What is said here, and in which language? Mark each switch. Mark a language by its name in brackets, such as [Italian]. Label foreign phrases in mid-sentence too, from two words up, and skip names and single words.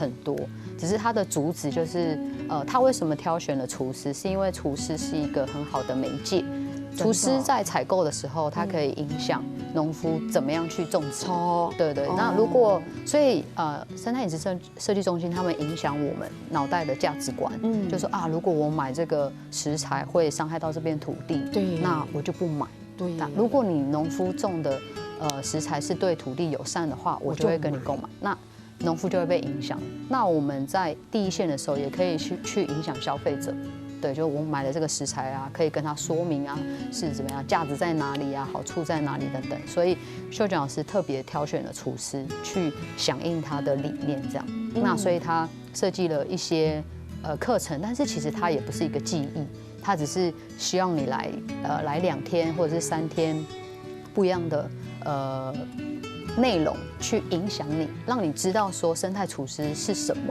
[Chinese] 很多，只是他的主旨就是，他為什麼挑選了廚師，是因為廚師是一個很好的媒介，廚師在採購的時候，他可以影響農夫怎麼樣去種植，對，那如果所以生態飲食設計中心他們影響我們腦袋的價值觀，就說啊，如果我買這個食材會傷害到這片土地，那我就不買。對，如果你農夫種的食材是對土地友善的話，我就會跟你購買。那農夫就會被影響。那我們在第一線的時候，也可以去影響消費者。对，就我买的这个食材啊，可以跟他说明啊是怎么样，价值在哪里啊，好处在哪里等等。所以秀娟老师特别挑选了厨师去响应他的理念，这样。那所以他设计了一些课程，但是其实它也不是一个技艺，它只是希望你来2天或者是3天不一样的内容去影响你，让你知道说生态厨师是什么。